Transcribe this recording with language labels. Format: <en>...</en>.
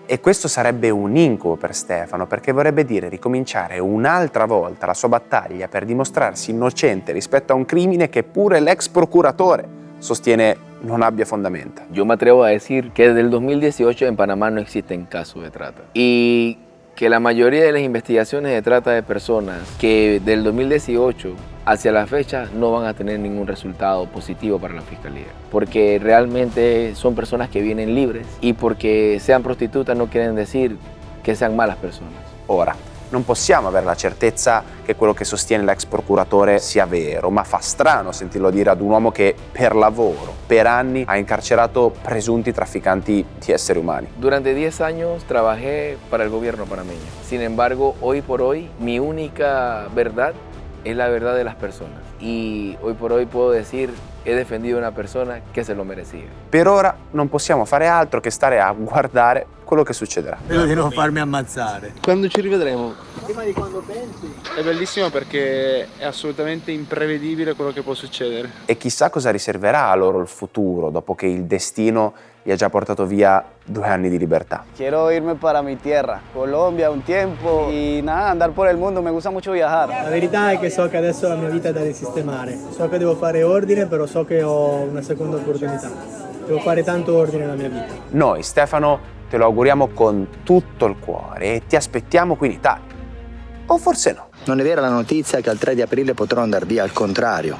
<it>E questo sarebbe un incubo per Stefano, perché vorrebbe dire ricominciare un'altra volta la sua battaglia per dimostrarsi innocente rispetto a un crimine che pure l'ex procuratore sostiene non abbia fondamenta.</it> <es>Yo me atrevo a decir que desde el 2018 en Panamá no existen casos de trata. Y que la mayoría de las investigaciones de trata de personas que del 2018 hacia la fecha no van a tener ningún resultado positivo para la fiscalía, porque realmente son personas que vienen libres y porque sean prostitutas no quieren decir que sean malas personas.</es> <it>Ora, non possiamo avere la certezza che quello che sostiene l'ex procuratore sia vero, ma fa strano sentirlo dire ad un uomo che per lavoro, per anni, ha incarcerato presunti trafficanti di esseri umani.</it> <es>Durante 10 años trabajé para el gobierno panameño. Sin embargo, hoy por hoy, mi única verdad es la verdad de las personas. Y hoy por hoy puedo decir, he defendido a una persona che se lo merecía.</es> <it>Per ora non possiamo fare altro che stare a guardare quello che succederà. Spero di non farmi ammazzare. Quando ci rivedremo? Prima di quando pensi. È bellissimo perché è assolutamente imprevedibile quello che può succedere. E chissà cosa riserverà a loro il futuro dopo che il destino gli ha già portato via 2 anni di libertà.</it> <es>Quiero irme para mi tierra, Colombia, un tiempo y nada, andar por el mundo, me gusta mucho viajar.</es> <it>La verità è che so che adesso la mia vita è da risistemare. So che devo fare ordine, però so che ho una seconda opportunità. Devo fare tanto ordine nella mia vita. Noi, Stefano, te lo auguriamo con tutto il cuore e ti aspettiamo qui in Italia. O forse no. Non è vera la notizia che al 3 di aprile potrò andare via, al contrario.</it>